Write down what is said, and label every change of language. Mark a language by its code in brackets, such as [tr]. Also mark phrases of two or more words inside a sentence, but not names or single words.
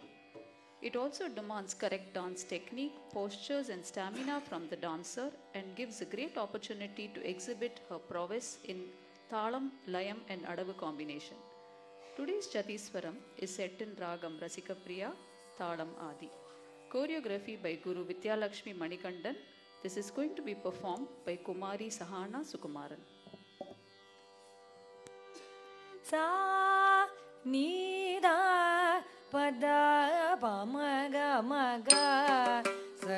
[en] It also demands correct dance technique, postures and stamina from the dancer and gives a great opportunity to exhibit her prowess in Thalam, Layam and Adavu combination. Today's Jatiswaram is set in Ragam Rasika Priya, Thalam Adi. Choreography by Guru Vidyalakshmi Manikandan. This is going to be performed by Kumari Sahana Sukumaran. Sa ni da pa da pa ma ga sa